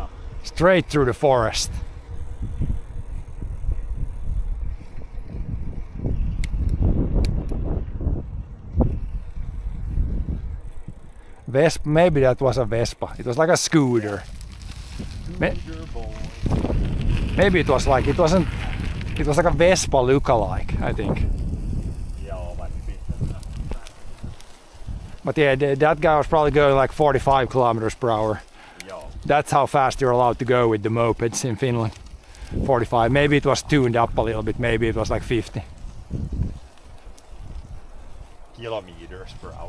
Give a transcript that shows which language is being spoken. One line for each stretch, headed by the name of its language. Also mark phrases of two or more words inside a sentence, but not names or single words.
English: Straight through the forest. Vespa, maybe that was a Vespa. It was like a scooter. Maybe it was like, it was like a Vespa lookalike, I think.
Finnish: Joo, vai pitää.
English: But yeah, that guy was probably going like 45 kilometers per hour.
Finnish: Joo.
English: That's how fast you're allowed to go with the mopeds in Finland. 45. Maybe it was tuned up a little bit. Maybe it was like 50. Kilometers per hour.